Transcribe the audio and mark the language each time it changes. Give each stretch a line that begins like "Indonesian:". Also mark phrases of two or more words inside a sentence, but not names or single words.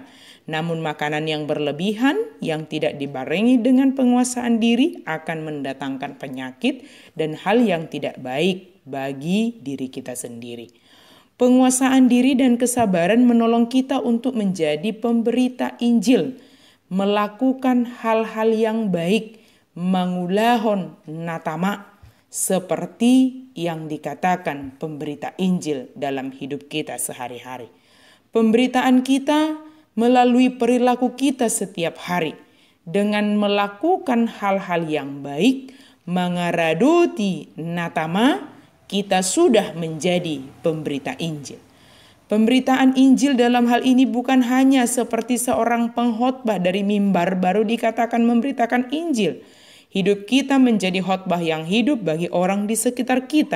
Indonesian: Namun makanan yang berlebihan, yang tidak dibarengi dengan penguasaan diri akan mendatangkan penyakit dan hal yang tidak baik bagi diri kita sendiri. Penguasaan diri dan kesabaran menolong kita untuk menjadi pemberita Injil, melakukan hal-hal yang baik,
Batak Toba: mangulahon natama,
Indonesian: seperti yang dikatakan pemberita Injil dalam hidup kita sehari-hari. Pemberitaan kita melalui perilaku kita setiap hari. Dengan melakukan hal-hal yang baik,
Batak Toba: mangaradoti natama,
Indonesian: kita sudah menjadi pemberita Injil. Pemberitaan Injil dalam hal ini bukan hanya seperti seorang pengkhotbah dari mimbar baru dikatakan memberitakan Injil. Hidup kita menjadi khotbah yang hidup bagi orang di sekitar kita.